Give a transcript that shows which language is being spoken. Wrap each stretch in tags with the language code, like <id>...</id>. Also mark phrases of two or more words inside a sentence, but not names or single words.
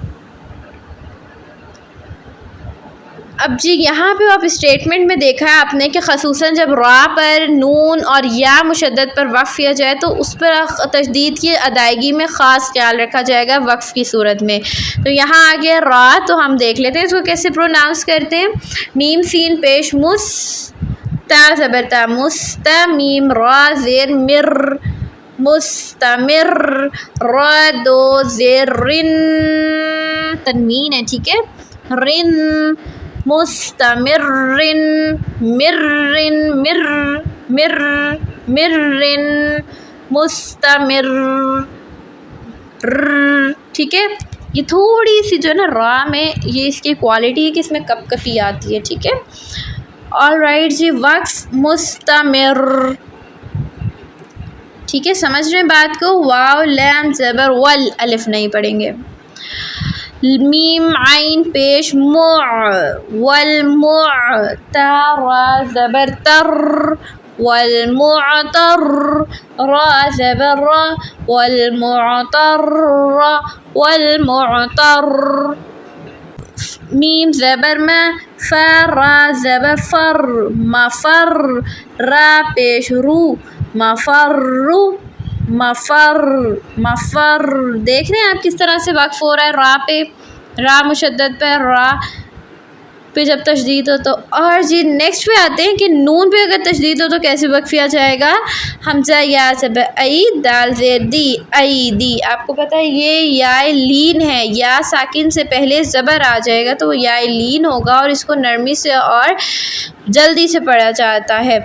<ur>اب جی یہاں پہ آپ اسٹیٹمنٹ میں دیکھا ہے آپ نے کہ خصوصاً جب را پر نون اور یا مشدد پر وقف کیا جائے تو اس پر تشدید کی ادائیگی میں خاص خیال رکھا جائے گا وقف کی صورت میں. تو یہاں آگے را تو ہم دیکھ لیتے ہیں اس کو کیسے پروناؤنس کرتے ہیں. میم سین پیش مس تا زبر تا مست میم را زیر مر مستمر را دو زیر رن تنوین ہے ٹھیک ہے. رن مستمرن مرن مر مر مرن مستمر. ٹھیک ہے. یہ تھوڑی سی جو ہے نا را میں یہ اس کی کوالٹی ہے کہ اس میں کپ کپی آتی ہے. ٹھیک ہے.</ur> <en>all right</en> <ur>جی. وقف مستمر. ٹھیک ہے سمجھ رہے ہیں بات کو. واو لام زبر ول الف نہیں پڑھیں گے. میم عین پیش مع والمع تا را زبر تر والمعتر را زبر را والمعتر والمعتر. میم زبر ما فا را زبر فر مفر را پیش رو مفر مفر مفر. دیکھ رہے ہیں آپ کس طرح سے وقف ہو رہا ہے را پہ, را مشدد پہ, را پہ جب تشدید ہو تو. اور جی نیکسٹ پہ آتے ہیں کہ نون پہ اگر تشدید ہو تو کیسے وقف کیا جائے گا. حمزہ یا زبر ای دال زیر دی ای دی. آپ کو پتہ ہے یہ یا لین ہے, یا ساکن سے پہلے زبر آ جائے گا تو وہ یا لین ہوگا اور اس کو نرمی سے اور جلدی سے پڑھا جاتا ہے.</ur>